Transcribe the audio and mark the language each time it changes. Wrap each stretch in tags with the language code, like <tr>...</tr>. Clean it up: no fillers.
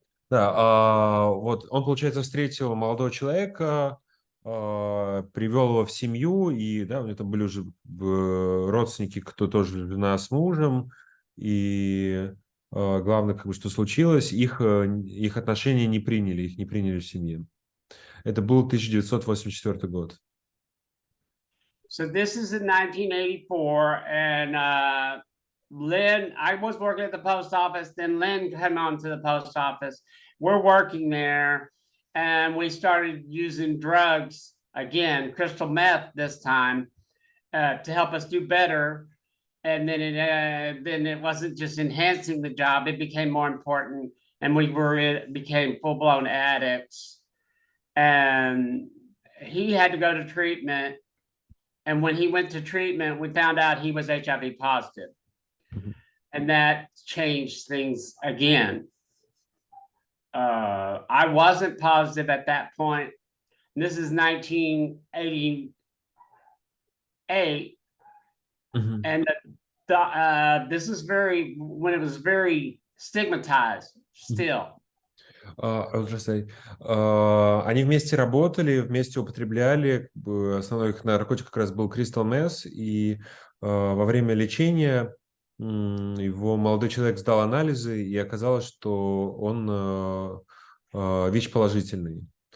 <ru>Да, вот он, получается, встретил молодого человека, привел его в семью, и да, у него там были уже родственники, кто тоже жена с мужем, и главное, как бы, что случилось, их отношения не приняли в семье. Это был 1984 год.</ru> <en>So this is in 1984, and Lynn, I was working at the post office, then Lynn came on to the post office. We're working there, and we started using drugs again, crystal meth this time, to help us do better. And then it wasn't just enhancing the job; it became more important, and became full-blown addicts. And he had to go to treatment. And when he went to treatment, we found out he was HIV positive. And that changed things again. I wasn't positive at that point. This is 1988. And this is when it was very stigmatized still.</en> <ru>Они вместе работали, вместе употребляли. Основной их наркотик как раз был Crystal Meth. И во время лечения его молодой человек сдал анализы, и оказалось, что он ВИЧ-положительный.</ru>